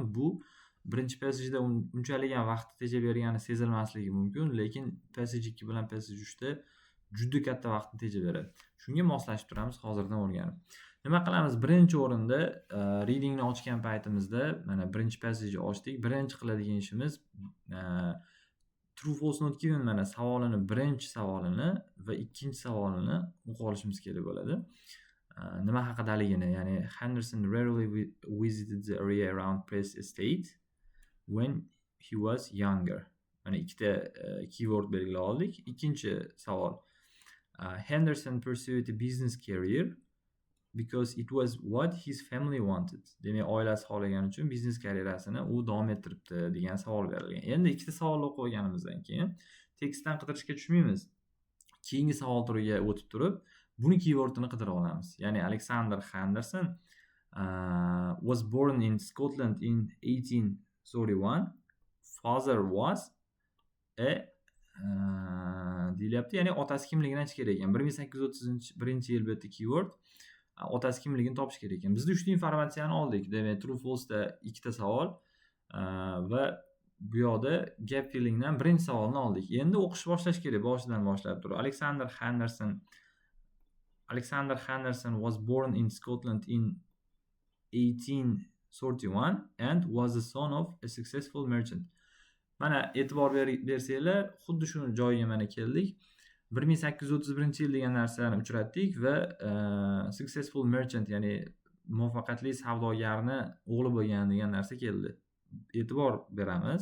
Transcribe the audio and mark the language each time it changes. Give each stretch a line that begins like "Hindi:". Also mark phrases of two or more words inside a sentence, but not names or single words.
Uzbek: Bu birinchi passageda unchalik ham vaqtni tejab bergani sezilmasligi mumkin, lekin passage 2 bilan passage 3 da juda katta vaqtni tejab beradi. Shunga moslashib turamiz hozirdan o'rganib. Nima qilamiz? Birinchi o'rinda readingni ochgan paytimizda mana birinchi passageni ochdik. Birinchi qiladigan ishimiz
English: true false not given
Uzbek: mana savolini, birinchi savolini va ikkinchi savolini o'qib olishimiz kerak bo'ladi. Nima haqidaligini, ya'ni
English: Henderson rarely visited the area around Press Estate when he was younger. Mana ikkita keyword belgilab oldik. Ikkinchi savol. Henderson pursued a business career because it was what his family wanted.
Uzbek: Demak, oilasi xohlagan uchun biznes karyerasini u davom ettiribdi degan savol berilgan. Endi ikkita savolni o'qib olganimizdan keyin tekstdan qidirishga tushmaymiz. Keyingi savol turiga o'tib turib, buni keywordini qidirib olamiz.
English: Ya'ni Alexander Henderson was born in Scotland in 1831. Father was a deyilyapti.
Uzbek: Ya'ni otasi kimligini aytish kerak ekan. 1831-yil bu yerda keyword. Otasi kimligini topish kerak ekan. Biz 3 ta informatsiyani oldik. Demak,
English: true false
Uzbek: da ikkita savol va bu yoqda gap fillingdan birinchi savolni oldik. Endi o'qish boshlash kerak, boshidan boshlab turib.
English: Alexander Henderson was born in Scotland in 1831 and was the son of a successful merchant.
Uzbek: Mana e'tibor bersanglar, xuddi shu joyiga mana keldik. 1831-yil degan narsani uchratdik va
English: successful merchant,
Uzbek: ya'ni muvaffaqiyatli savdogarni o'g'li bo'lgan degan narsa keldi. E'tibor beramiz.